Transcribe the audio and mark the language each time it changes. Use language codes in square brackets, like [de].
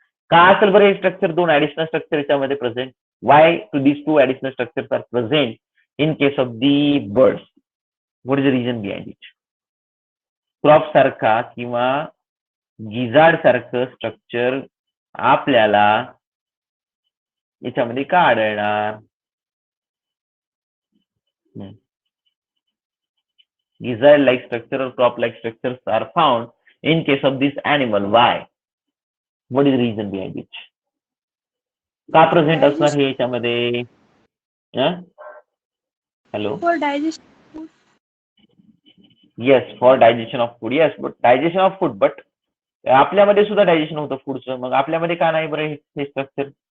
[mr] का असेल बरं हे स्ट्रक्चर, दोन ऍडिशनल स्ट्रक्चर याच्यामध्ये present? [en] Y to this to additional structures R present in case of the birds? What is the reason behind it? [mr] Crop सारखा किंवा गिजाड सारखं स्ट्रक्चर आपल्याला याच्यामध्ये का आढळणार? [en] Gizzard like structure or crop like structures are found in case of this animal. Why? What is the reason behind it? [mr] का present असणार हे याच्यामध्ये? [en] Hello, For digestion. Yes, for digestion of food. Yes, but digestion of food, [mr] but आपल्यामध्ये सुद्धा digestion होतं फूडचं, मग आपल्यामध्ये का नाही बरं हे स्ट्रक्चर?